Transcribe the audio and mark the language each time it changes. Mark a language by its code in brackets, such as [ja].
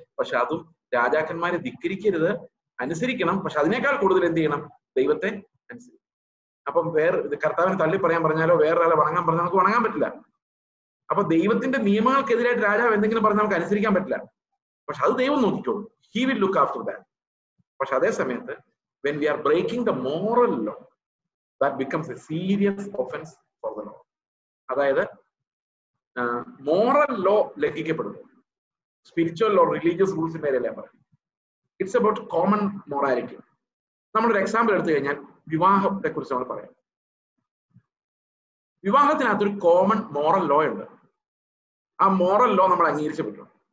[ml] പക്ഷെ അതും രാജാക്കന്മാരെ ധിക്കരിക്കരുത്, അനുസരിക്കണം. പക്ഷെ അതിനേക്കാൾ കൂടുതൽ എന്ത് ചെയ്യണം? ദൈവത്തെ അനുസരിക്കണം. അപ്പം കർത്താവിന് തള്ളി പറയാൻ പറഞ്ഞാലോ വേറൊരാളെ വണങ്ങാൻ പറഞ്ഞാൽ നമുക്ക് വണങ്ങാൻ പറ്റില്ല. അപ്പൊ ദൈവത്തിന്റെ നിയമങ്ങൾക്കെതിരായിട്ട് രാജാവ് എന്തെങ്കിലും പറഞ്ഞാൽ നമുക്ക് അനുസരിക്കാൻ പറ്റില്ല. പക്ഷെ അത് ദൈവം നോക്കിക്കോളും. [en] He will look after that. [ml] പക്ഷെ അതേ സമയത്ത് [en] when we are breaking the moral law, that becomes a serious offense for the Lord. [ml] അതായത് moral law ലംഘിക്കപ്പെടുന്നു. Spiritual law, religious റൂൾസിന്റെ കാര്യമല്ല പറയും. [en] It's about common morality. [ml] നമ്മളൊരു എക്സാമ്പിൾ എടുത്തു കഴിഞ്ഞാൽ വിവാഹത്തെ കുറിച്ച് നമ്മൾ പറയാം. വിവാഹത്തിനകത്തൊരു കോമൺ മോറൽ ലോ ഉണ്ട്. ആ മോറൽ ലോ നമ്മൾ അംഗീകരിച്ചു പറ്റും.